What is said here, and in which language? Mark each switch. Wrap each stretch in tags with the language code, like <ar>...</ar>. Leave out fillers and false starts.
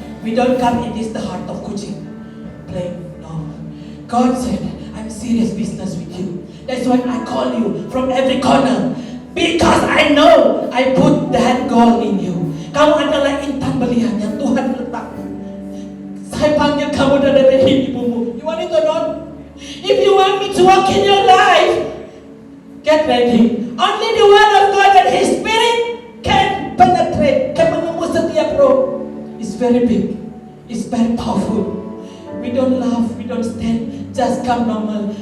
<en>We don't come in this the heart of Kuching. Playing. No. God said, I'm serious business with you. That's why I call you from every corner. Because I know I put that goal in you.</en> <id>Kamu adalah intan belian yang Tuhan letak. Saya panggil kamu dari rahim ibumu.</id> <en>You want it or not? If you want me to walk in your life, get ready. Only the word of God and His Spirit can penetrate, can menembus setiap roh. It's very big. It's very powerful. We don't laugh, we don't stand, just come normal.</en>